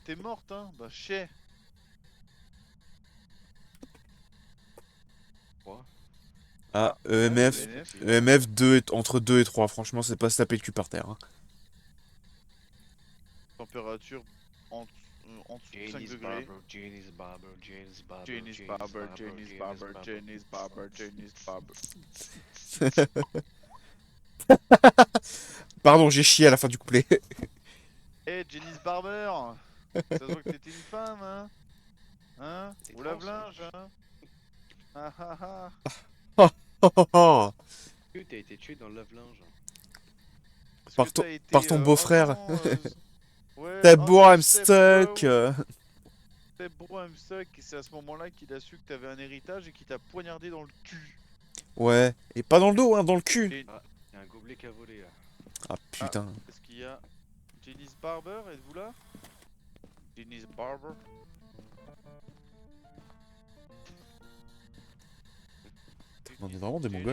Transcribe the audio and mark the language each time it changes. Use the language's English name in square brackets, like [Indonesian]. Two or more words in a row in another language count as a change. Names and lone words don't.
[French] T'es morte, hein? Bah, chier! Quoi? Ah, ouais, EMF. EMF. EMF 2 entre 2 et 3. Franchement, c'est pas se taper le cul par terre. Hein. Température en dessous de 5 Janice degrés. Barber, Janice Barber, Janice Barber, Janice Barber, Janice Barber, Janice Barber, Janice Barber. Pardon, j'ai chié à la fin du couplet. Eh, Janice Barber! Ça se voit que t'étais une femme, hein? Hein? C'est Ou trans, lave-linge, hein? Ah ah ah! Oh, oh, oh. Que t'as été tué dans le lave-linge. Est-ce Par que ton- t'as été, par ton beau-frère. oh non, ouais, T'es oh beau, non, [English] I'm stuck. Step bro, I'm stuck, [French] et c'est à ce moment-là qu'il a su que t'avais un héritage et qu'il t'a poignardé dans le cul. Ouais, et pas dans le dos, hein, dans le cul. Et Y'a un gobelet qui a volé là. Ah putain. est-ce qu'il y a Janice Barber? Êtes-vous là? Janice Barber? On est vraiment des mongols.